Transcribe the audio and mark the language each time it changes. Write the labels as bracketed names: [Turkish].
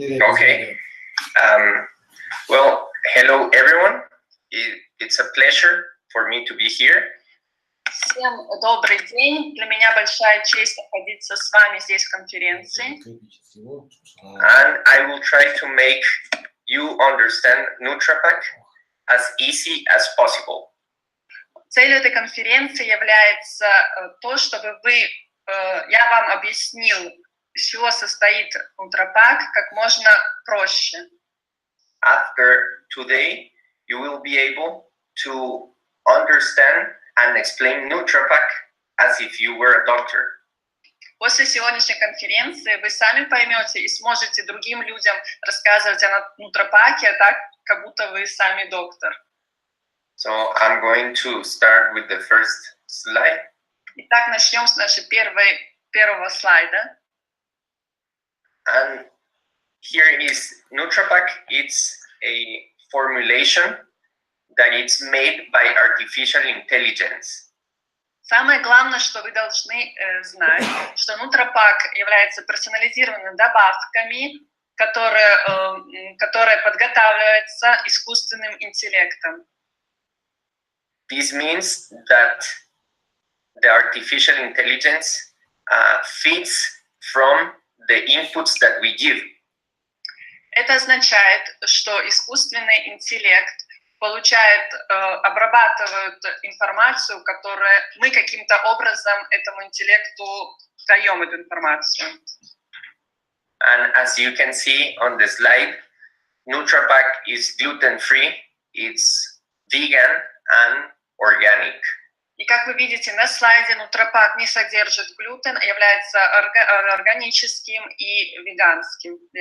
[English] Okay. Well, hello everyone. It's a pleasure for me to be here. [Russian] Всем добрый день. Для меня большая честь находиться с вами здесь в конференции. [English] And I will try to make you understand NutraPak as easy as possible. [Russian] Целью этой конференции является то, чтобы я вам объяснил, из чего состоит NutraPak как можно проще. [English] After today, you will be able to understand and explain NutraPak as if you were a doctor. [Russian] После сегодняшней конференции вы сами поймете и сможете другим людям рассказывать о NutraPak'е так, как будто вы сами доктор. [English] So I'm going to start with the first slide. [Russian] Итак, начнем с нашей первого слайда. [English] And here is NutraPak. It's a formulation that it's made by artificial intelligence. [Russian] Самое главное, что вы должны знать, что NutraPak является персонализированными добавками, которые подготавливаются искусственным интеллектом. [English] This means that the artificial intelligence feeds from the inputs that we give. [Russian] Это означает, что искусственный интеллект обрабатывает информацию, которую мы каким-то образом этому интеллекту даем эту информацию. [English] And as you can see on the slide, NutraPak is gluten-free, it's vegan and organic. [Russian] И как вы видите на слайде, NutraPak не содержит глютен, а является органическим и веганским.